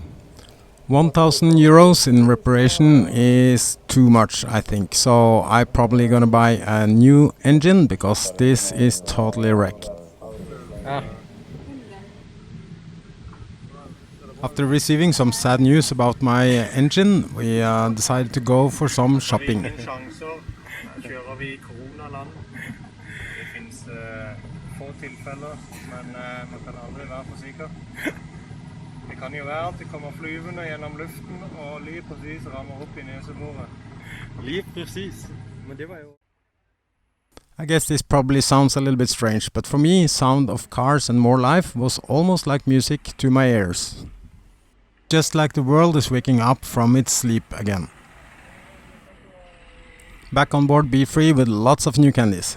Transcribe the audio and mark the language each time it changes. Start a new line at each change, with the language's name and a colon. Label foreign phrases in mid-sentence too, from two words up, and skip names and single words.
English: 1,000 euros in reparation is too much, I think, so I'm probably gonna buy a new engine because this is totally wrecked. After receiving some sad news about my engine, we decided to go for some shopping.
Norwegian: Tilfeller, men man kan aldri være for sikker. Det kan jo være at det kommer flyvende gjennom luften og
Danish: lige præcis
Norwegian: rammer opp i neseboret.
Danish: Lige præcis. Men det var jo...
English: I guess this probably sounds a little bit strange, but for me, sound of cars and more life was almost like music to my ears. Just like the world is waking up from its sleep again. Back on board Be-Free with lots of new candies.